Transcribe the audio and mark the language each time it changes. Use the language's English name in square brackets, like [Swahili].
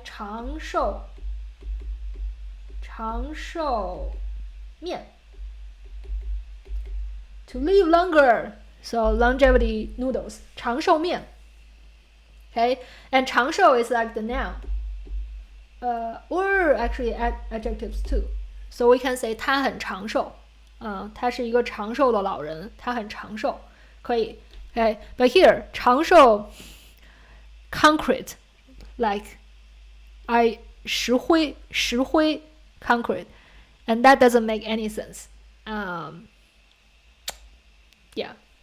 [Chinese] 长寿面. [English] To live longer, so longevity noodles. 长寿面. Okay, and 长寿 is like the noun, or actually adjectives too. So we can say [Chinese] 他很长寿，他是一个长寿的老人，他很长寿，可以。 [English] Okay, but here 长寿 concrete, like I 石灰 concrete, and that doesn't make any sense. Yeah.